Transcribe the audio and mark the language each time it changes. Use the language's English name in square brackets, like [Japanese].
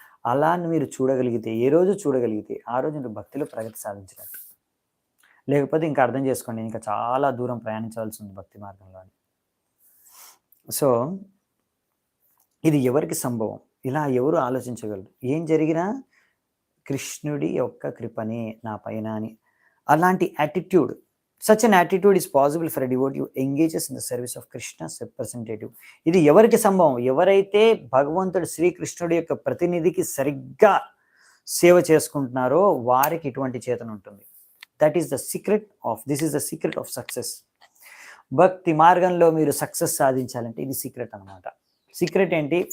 [Telugu] అలా మీరు చూడగలిగితే, ఏ రోజు చూడగలిగితే ఆ రోజు మీరు భక్తిలో ప్రగతి సాధించినట్టు. లేకపోతే ఇంకా అర్థం చేసుకోండి, ఇంకా చాలా దూరం ప్రయాణించవలసి ఉంది భక్తి మార్గంలో. సో ఇది ఎవరికి సంభవం? ఇలా ఎవరు ఆలోచించగలరు? ఏం జరిగినా కృష్ణుడి యొక్క కృపనే నా పైన అని. అలాంటి attitude, [English] such an attitude is possible for a devotee who engages in the service of Krishna's representative. [Telugu] ఇది ఎవరికి సంభవం? ఎవరైతే భగవంతుడు శ్రీకృష్ణుడి యొక్క ప్రతినిధికి సరిగ్గా సేవ చేసుకుంటున్నారో వారికి ఇటువంటి చేతన ఉంటుంది. [English] That is the secret of success. [Telugu] భక్తి మార్గంలో మీరు సక్సెస్ సాధించాలంటే ఇది సీక్రెట్ అనమాట. సీక్రెట్ ఏంటి?